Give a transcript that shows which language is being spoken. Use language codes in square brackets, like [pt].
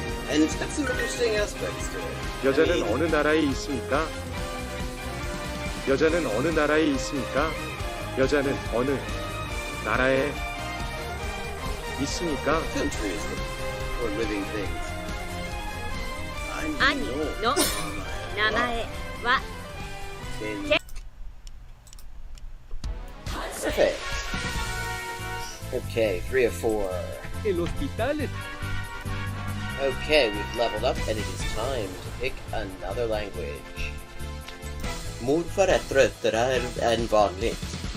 [en] And it's got some interesting aspects to it. [ko] 여자는 어느 나라에 있습니까? 여자는 어느 나라에 있습니까? 여자는 어느 나라에 있습니까? [en] Countries for living things. [ja] 兄の名前は [en] Perfect. Okay, 3 of 4. [es] el hospital [en] Okay, we've leveled up and it is time to pick another language. [sv] Morfar är tröttare än vanligt.